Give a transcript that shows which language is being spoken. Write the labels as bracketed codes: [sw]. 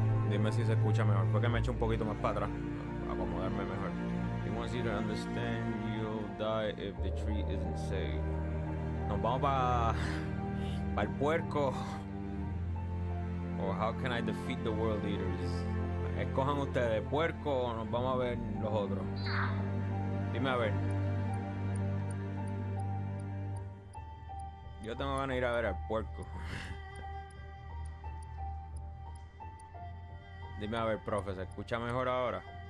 [es] Dime si se escucha mejor. Fue que me eché un poquito más para atrás. Para acomodarme mejor. [en] He wants you to understand you'll die if the tree isn't saved. [es] Nos vamos para el puerco. [en] Or how can I defeat the World Eaters? [es] Escojan ustedes, puerco o nos vamos a ver los otros. Dime a ver. Yo tengo ganas de ir a ver al puerco. Dime a ver, profe, ¿se escucha mejor ahora?